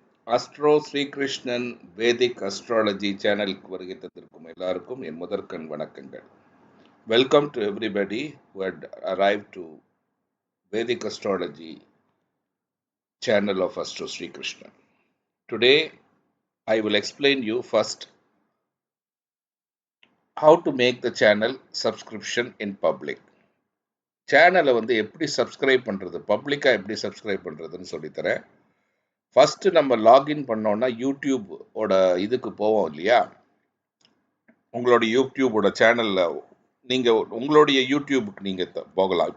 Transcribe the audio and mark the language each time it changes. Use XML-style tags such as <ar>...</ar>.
<ta>Astro Srikrishnan வேதிக் astrology சேனலுக்கு வருகை தந்திருக்கும் எல்லாருக்கும் என் முதற்கண் வணக்கங்கள்.</ta> <en>Welcome to everybody who had arrived to Vedic Astrology channel of Astro Sri Krishnan. Today I will explain you first how to make the channel subscription in public.</en> <ta>சேனலை வந்து எப்படி subscribe பண்ணுறது, பப்ளிக்காக எப்படி சப்ஸ்கிரைப் பண்ணுறதுன்னு சொல்லித்தரேன். ஃபஸ்ட்டு நம்ம login பண்ணோன்னா யூடியூபோட இதுக்கு போவோம் இல்லையா, உங்களோட யூடியூபோட சேனலில் நீங்கள் உங்களுடைய யூடியூபுக்கு நீங்கள் போகலாம்.</ta>